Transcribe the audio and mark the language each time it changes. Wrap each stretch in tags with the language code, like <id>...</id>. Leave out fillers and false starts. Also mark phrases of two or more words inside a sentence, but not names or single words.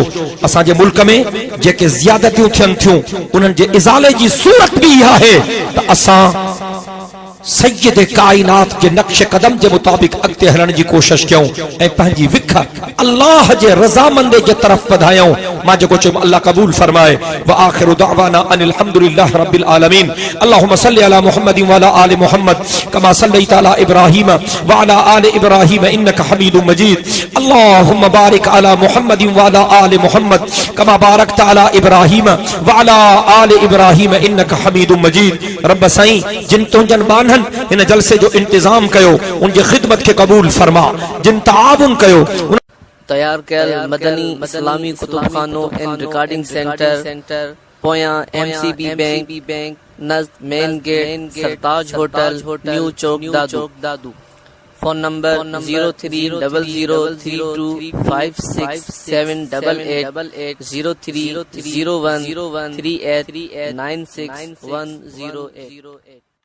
<sd>असांजे मुल्क में जेके ज़ियादतियूं थियनि थियूं उन्हनि जे इज़ाले जी सूरत बि इहा आहे त असां सैयद कायनात जे नक्श कदम जे मुताबिक अॻिते हलण जी कोशिश कयूं ऐं पंहिंजी विख अल्लाह जे रज़ामंदे जे तरफ़ वधायूं। मां जेको चयो अल्लाह कबूल फरमाए।</sd> <ar>وآخر دعوانا أن الحمد لله رب العالمين. اللهم صل على محمد وعلى آل محمد كما صليت على إبراهيم وعلى آل إبراهيم إنك حميد مجيد. اللهم بارك على محمد وعلى آل محمد كما باركت على إبراهيم وعلى آل إبراهيم إنك حميد مجيد.</ar> <sd>रब साईं जिन तुंजन बानहन इन जलसे जो इंतजाम कयो उनकी खिदमत के कबूल फरमा, जिन ताउन कयो तैयार कयल मदनी इस्लामी कुतुबखानो एंड रिकॉर्डिंग सेंटर पोया MCB बैंक नज़द मेन गेट सरताज होटल न्यू चौक दादू। फोन नंबर 030032567888 030138961008।</sd>